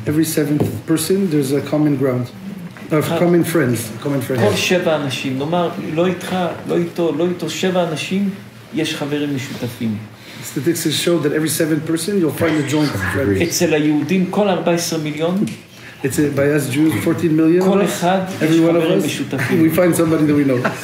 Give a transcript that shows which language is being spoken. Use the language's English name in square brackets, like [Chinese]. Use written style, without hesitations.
[English] Every 7th person there's a common ground. common friends. [Hebrew] כל 7 אנשים, נאמר, לא איתך, לא איתו, 7 אנשים יש חברים משותפים. [English] Statistics show that every 7th person you'll find a joint friend. [Hebrew] אצל היהודים כל 14 מיליון, [English] It's by us Jews, 14 million. [Hebrew] כל אחד יש חברים משותפים. [English] We find somebody that we know.